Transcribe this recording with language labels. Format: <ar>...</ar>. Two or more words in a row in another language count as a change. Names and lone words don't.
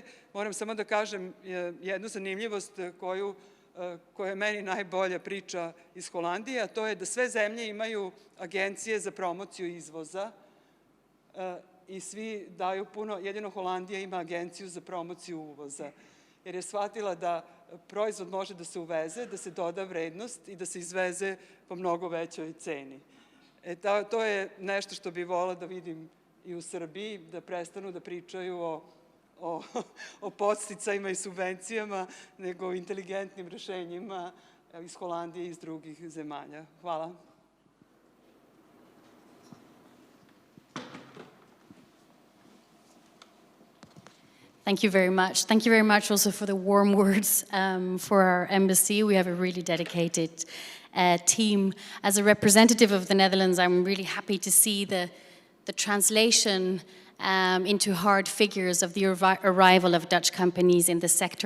<sr>Moram samo da kažem jednu zanimljivost koja je meni najbolja priča iz Holandije, a to je da sve zemlje imaju agencije za promociju izvoza i svi daju puno, jedino Holandija ima agenciju za promociju uvoza, jer je shvatila da proizvod može da se uveze, da se doda vrednost i da se izveze po mnogo većoj ceni. To je nešto što bih volila da vidim i u Srbiji, da prestanu da pričaju o podsticajima i subvencijama, nego o inteligentnim rešenjima iz Holandije i iz drugih zemalja. Hvala.</sr> <en>Thank you very much. Thank you very much also for the warm words for our embassy. We have a really dedicated team. As a representative of the Netherlands, I'm really happy to see the translation into hard figures of the arrival of Dutch companies in the sector.</en>